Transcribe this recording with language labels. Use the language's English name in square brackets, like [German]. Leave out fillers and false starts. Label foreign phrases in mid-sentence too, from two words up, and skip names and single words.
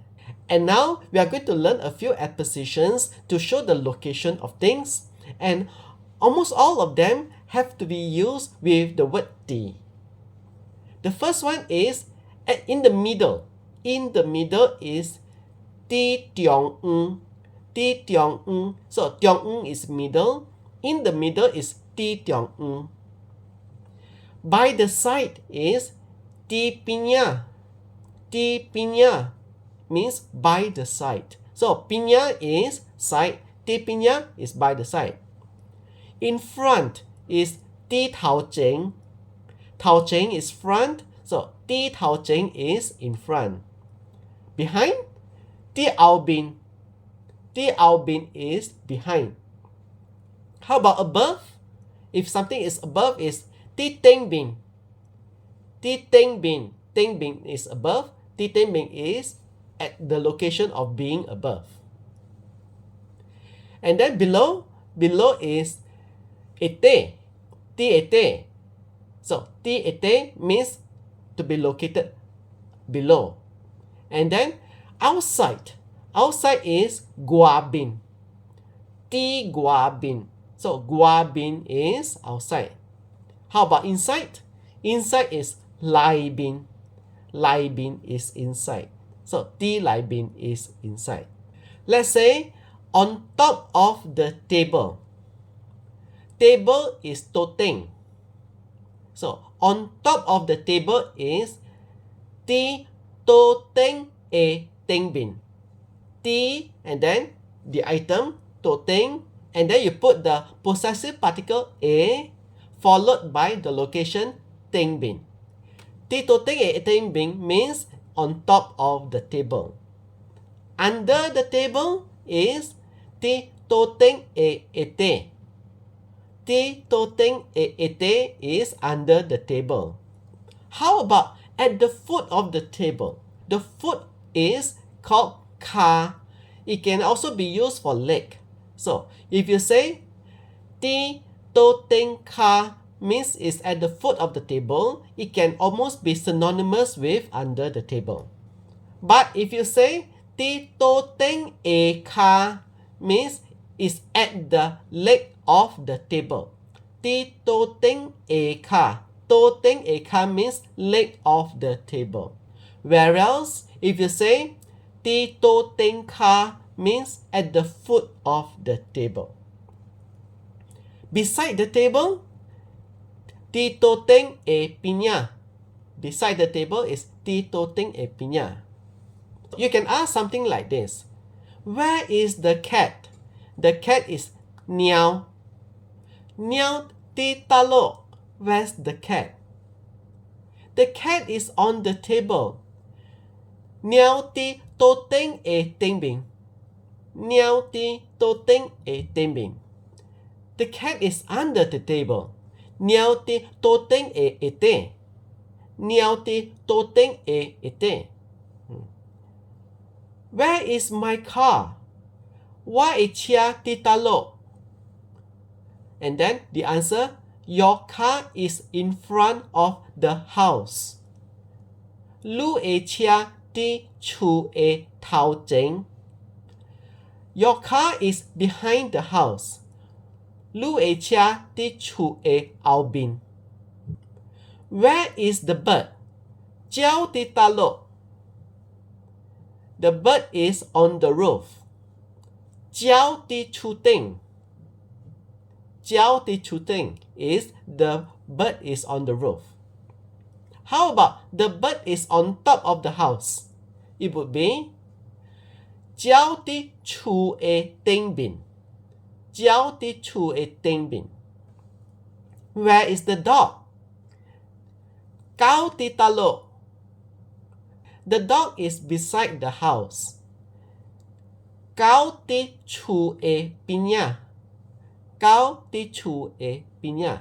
[English] And now we are going to learn a few adpositions to show the location of things, and almost all of them have to be used with the word "ti." The first one is in the middle. In the middle is [Min Nan Chinese] ti tiong ng. Ti tiong ng. So tiong ng [English] is middle. In the middle is [Min Nan Chinese] ti tiong ng. [English] By the side is [Min Nan Chinese] ti pinya. Ti pinya [English] means by the side. So pinya is side. [Min Nan Chinese] Ti pinya [English] is by the side. In front is [Min Nan Chinese] ti tao cheng. Tao cheng [English] is front. So [Min Nan Chinese] ti tao cheng [English] is in front. Behind, [Min Nan Chinese] ti ao bin. Ti ao bin [English] is behind. How about above? If something is above is [Min Nan Chinese] ti teng bin. Ti teng bin. Teng bin [English] is above. [Min Nan Chinese] Ti teng bin [English] is at the location of being above. And then below is ete. [Min Nan Chinese] Ti ete. [English] So [Min Nan Chinese] ti ete [English] means to be located below. And then outside is [Min Nan Chinese] gua bin. Ti gua bin. So gua bin [English] is outside. How about inside? Inside is [Min Nan Chinese] lai bin. Lai bin [English] is inside. So [Min Nan Chinese] ti lai bin [English] is inside. Let's say on top of the table. Table is toteng. So on top of the table is [Min Nan Chinese] ti toteng e teng bin. [English] Ti and then the item toteng, and then you put the possessive particle e followed by the location [Min Nan Chinese] teng bin. Ti toteng e teng bin [English] means on top of the table. Under the table is [Min Nan Chinese] ti toteng e ete. Ti toteng e ete [English] is under the table. How about at the foot of the table? The foot is called ka. It can also be used for leg. So if you say [Min Nan Chinese] ti toteng ka [English] means it's at the foot of the table, it can almost be synonymous with under the table. But if you say [Min Nan Chinese] ti toteng e ka [English] means it's at the leg of the table. [Min Nan Chinese] Ti toteng e ka. Toteng e ka [English] means leg of the table. Whereas if you say [Min Nan Chinese] ti toteng ka [English] means at the foot of the table. Beside the table, [Min Nan Chinese] ti toteng e pinya. [English] Beside the table is [Min Nan Chinese] ti toteng e pinya. [English] You can ask something like this. Where is the cat? The cat is niao. [Min Nan Chinese] Niao ti talo. [English] Where's the cat? The cat is on the table. [Min Nan Chinese] Niao ti toteng e teng bin. Niao ti toteng e teng bin. [English] The cat is under the table. [Min Nan Chinese] Niao ti toteng e ete. Niao ti toteng e ete. [English] Where is my car? [Min Nan Chinese] Wa e chia ti talo. [English] And then the answer, your car is in front of the house. [Min Nan Chinese] Lu e chia ti chu e tao cheng. [English] Your car is behind the house. [Min Nan Chinese] Lu e chia ti chu e ao bin. [English] Where is the bird? [Min Nan Chinese] Jiao ti talo. [English] The bird is on the roof. [Min Nan Chinese] Jiao ti chu ting. Jiao ti chu ting [English] is the bird is on the roof. How about the bird is on top of the house? It would be [Min Nan Chinese] Jiao ti chu e ting bin. Jiao ti chu e ting bin. [English] Where is the dog? [Min Nan Chinese] Gao ti talo. [English] The dog is beside the house. [Min Nan Chinese] Gao ti chu e pinya. Gao ti chu e pinya.